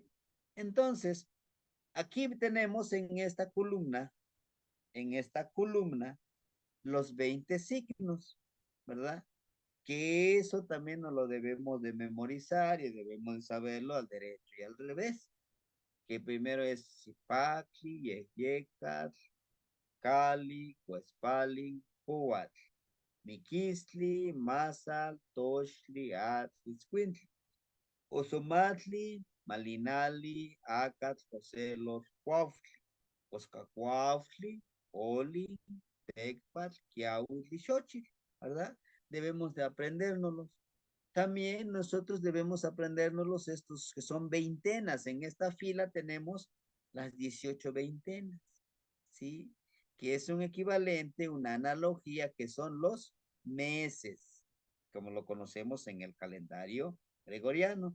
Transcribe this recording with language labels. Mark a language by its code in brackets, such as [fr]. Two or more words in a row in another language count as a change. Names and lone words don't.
[es] Entonces, aquí tenemos en esta columna, los 20 signos, ¿verdad? Que eso también nos lo debemos de memorizar y debemos de saberlo al derecho y al revés. Que primero es [nah] Zipacli, Yeyecat, Cali, Cuespali, Puat, Miquisli, Masal, Toshli, Atli, Squintli, Osomatli, Malinali, Acat, Joselos, Cuaufli, Oscacuaufli, Oli, Tecpat, Kiautli, [es] Xochitl, ¿verdad? Debemos de aprendérnoslos. También nosotros debemos aprendernos estos que son veintenas. En esta fila tenemos las 18 veintenas, ¿sí? Que es un equivalente, una analogía que son los meses, como lo conocemos en el calendario gregoriano.